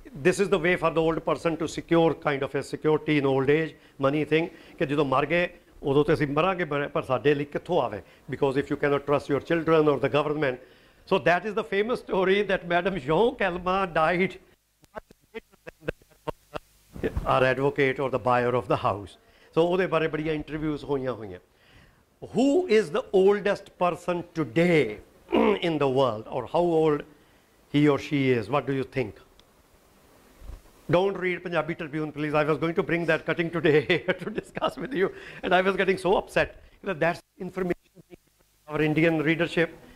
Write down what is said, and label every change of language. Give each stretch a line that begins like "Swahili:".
English: This is the way for the old person to secure kind of a security in old age, money thing,
Punjabi: कि ਜਦੋਂ ਮਰ ਗਏ ਉਦੋਂ ਤੇ ਅਸੀਂ ਮਰਾਂਗੇ, ਪਰ ਸਾਡੇ ਲਈ ਕਿੱਥੋਂ ਆਵੇ,
English: because if you cannot trust your children or the government. So that is the famous story that Madame Jean Calment died much later than the death of our advocate or the buyer of the house.
Punjabi: So ਉਹਦੇ ਬਾਰੇ ਬੜੀਆਂ interviews ਹੋਈਆਂ ਹੋਈਆਂ।
English: Who is the oldest person today in the world, or how old he or she is? What do you think? Don't read Punjabi Tribune, please. I was going to bring that cutting today to discuss with you, and I was getting so upset that that's information our Indian readership.